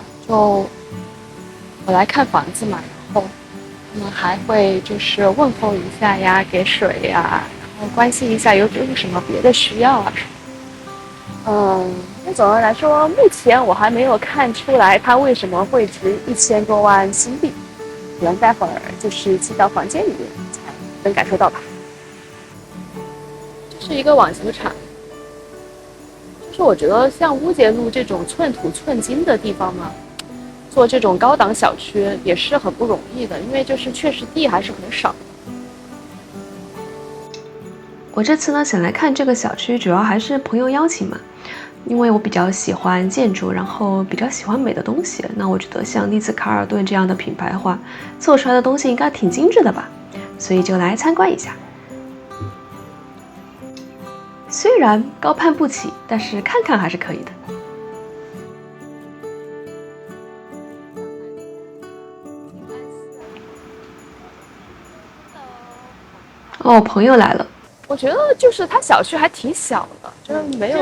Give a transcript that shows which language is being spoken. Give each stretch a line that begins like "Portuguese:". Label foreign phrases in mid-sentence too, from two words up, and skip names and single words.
Chinese: 就我來看房子嘛，然後他們還會就是問候一下呀，給水呀，然後關心一下有什麼別的需要啊。那總的來說，目前我還沒有看出來它為什麼會值1000多萬新幣，可能待會兒就是進到房間裡面才能感受到吧。這是一個網球場，就是我覺得像烏節路這種寸土寸金的地方嘛，做這種高檔小區也是很不容易的，因為就是確實地還是很少。我這次呢想來看這個小區，主要還是朋友邀請嘛。因為我比較喜歡建築，然後比較喜歡美的東西，那我覺得像麗茲卡爾頓這樣的品牌的話，做出來的東西應該挺精緻的吧，所以就來參觀一下。雖然高攀不起，但是看看還是可以的。哦，朋友來了。我覺得就是它小區還挺小的，就是沒有